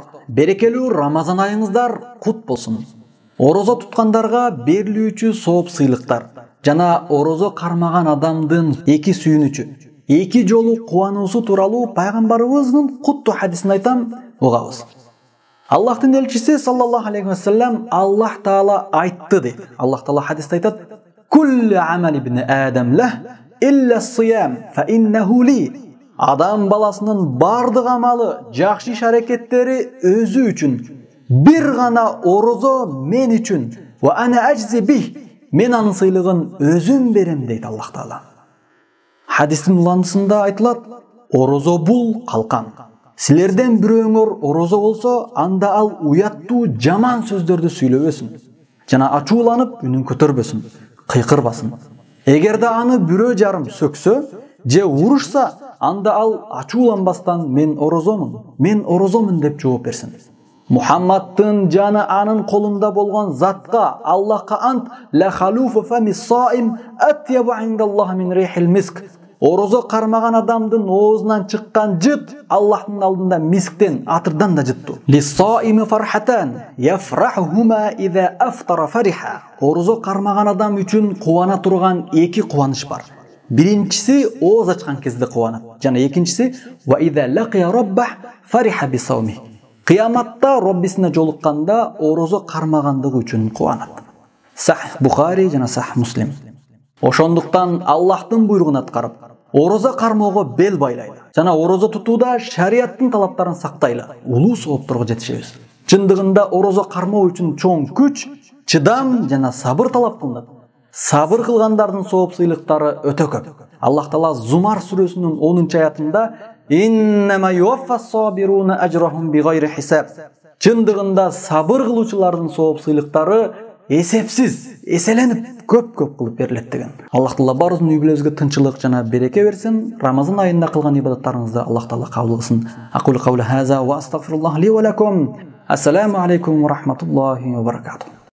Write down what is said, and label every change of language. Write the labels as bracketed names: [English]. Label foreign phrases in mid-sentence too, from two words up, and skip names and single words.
[Kyrgyz] Берекелүү Рамазан айыңыздар кут болсун. Орозо туткандарга берилүүчү сооп сыйлыктар жана орозо кармаган адамдын эки сүйүнүчү, эки жолу кубануусу тууралуу пайгамбарыбыздын куттуу хадисин айтам, угабыз. Аллахтын элчиси [Arabic] صلى الله عليه وسلم [Kyrgyz] Аллах таала айтты дейт. Аллах таала хадисте айтат: [Arabic] "كل عمل ابن آدم له إلا الصيام فإنه لي". [Kyrgyz] Адам баласынын бардык амалы, жакшы иш аракеттери өзү үчүн, бир гана орозо мен үчүн. [Arabic] وأنا أجزي به, [Kyrgyz] мен анын сыйлыгын өзүм берем дейт Аллах таала. Хадистин уландысында айтылат: орозо бул калкан. Силерден бирөөңөр орозо болсо, анда ал уяттуу жаман сөздөрдү сүйлөбөсүн, жана ачууланып үнүн көтөрбөсүн, кыйкырбасын. Эгерде аны бирөө жарым сөксө же урушса, анда ал ачууланбастан мен орозомун деп жооп берсин. Мухаммадтын жаны анын колунда болгон затка Аллахка ант, [Arabic] لخلوف فم الصائم أطيب عند الله من ريح المسك. [Kyrgyz] Орозо кармаган адамдын оозунан чыккан жыт Аллахтын алдында мисктен, атырдан да жыттуу. [Arabic] للصائم فرحتان يفرحهما إذا أفطر فرح. [Kyrgyz] Орозо кармаган адам үчүн кубана турган эки кубаныч бар. Биринчиси ооз ачкан кезде кубанат, жана экинчиси [Arabic] وإذا لقي ربه فرح بصومه. [Kyrgyz] Кыяматта Роббисине жолукканда орозо кармагандыгы үчүн кубанат. Сах Бухари жана Сах Муслим. Ошондуктан Аллахтын буйругун аткарып, орозо кармоого бел байлайлы. Жана орозо тутууда шариаттын талаптарын сактайлы. Улуу соопторго жетишебиз. Чындыгында орозо кармоо үчүн чоң күч, чыдам жана сабыр талап кылынат. Сабыр кылгандардын сооп сыйлыктары өтө көп. Аллах таала Зумар сүрөсүнүн 10-аятында [Arabic] إنما يوفى الصابرون أجرهم بغير حساب. [Kyrgyz] Чындыгында сабыр кылуучулардын сооп сыйлыктары эсепсиз, эселенип көп кылып берилет деген. Аллах таала баарыбыздын үй бүлөбүзгө тынчылык жана береке берсин. Рамазан айында кылган ибадаттарыңызды Аллах таала кабыл кылсын. [Arabic] أقول قول هذا وأستغفر الله لي ولكم. السلام عليكم ورحمة الله وبركاته.